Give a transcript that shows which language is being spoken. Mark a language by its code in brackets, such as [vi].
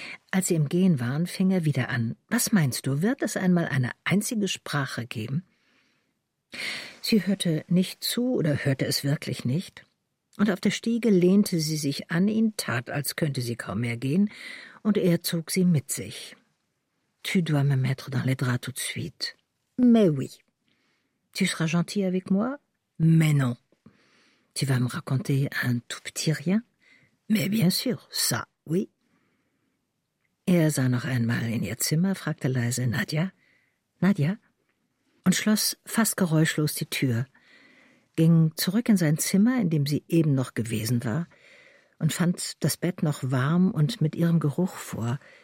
[de] Als sie im Gehen waren, fing er wieder an. Was meinst du, wird es einmal eine einzige Sprache geben? Sie hörte nicht zu oder hörte es wirklich nicht. Und auf der Stiege lehnte sie sich an ihn, tat, als könnte sie kaum mehr gehen, und er zog sie mit sich. [fr] Tu dois me mettre dans les draps tout de suite. Mais oui. Tu seras gentil avec moi? Mais non. Tu vas me raconter un tout petit rien? Mais bien sûr, ça, oui. [de] Er sah noch einmal in ihr Zimmer, fragte leise, Nadja, Nadja, und schloss fast geräuschlos die Tür, ging zurück in sein Zimmer, in dem sie eben noch gewesen war, und fand das Bett noch warm und mit ihrem Geruch vor.